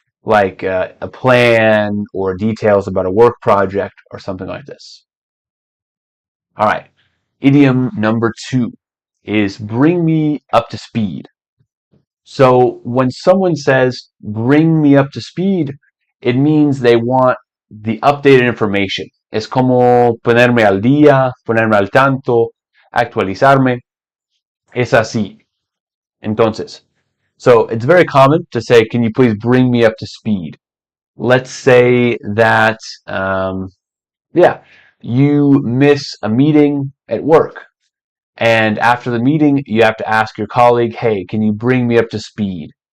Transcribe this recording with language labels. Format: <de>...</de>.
<en>like a plan or details about a work project or something like this. All right. Idiom number 2 is bring me up to speed. So when someone says bring me up to speed, it means they want the updated information.</en> <es>Es como ponerme al día, ponerme al tanto, actualizarme. Es así. Entonces,</es> <en>so it's very common to say, can you please bring me up to speed? Let's say that, yeah, you miss a meeting at work. And after the meeting, you have to ask your colleague, hey, can you bring me up to speed?</en>